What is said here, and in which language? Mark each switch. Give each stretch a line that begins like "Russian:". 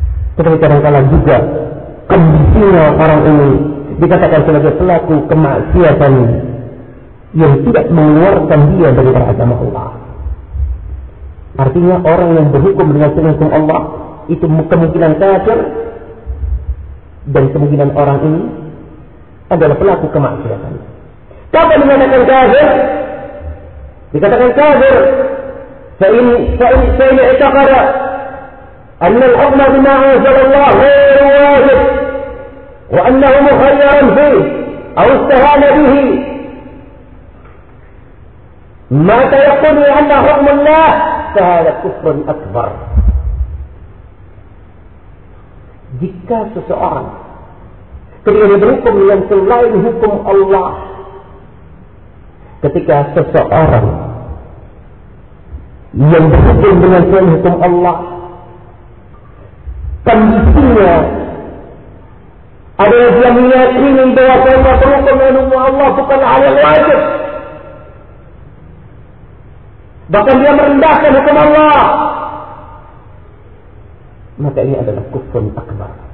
Indonesian: Tetapi kadang-kadang juga kondisinya orang ini dikatakan sebagai pelaku kemaksiatan yang tidak mengeluarkan dia dari agama Allah. Artinya orang yang berhukum dengan hukum Allah itu kemungkinan kafir, dan kemungkinan orang ini adalah pelaku kemaksiatan. Kapan dikatakan kafir? Dikatakan kafir
Arabic: fa in i'taqada أن الحكم بما أنزل الله غير واجب وأنه مخير فيه أو استهان به ما تيقن أن حكم الله فهذا كفر أكبر.
Indonesian: Jika seseorang ketika berhukum yang selain hukum Allah, ketika seseorang yang berhukum dengan selain hukum Allah, kondisinya ada yang dia meyakini bahwa saya berhukum dengan hukum Allah bukan hal yang wajib, bahkan dia merendahkan hukum Allah, maka ini adalah kufur akbar.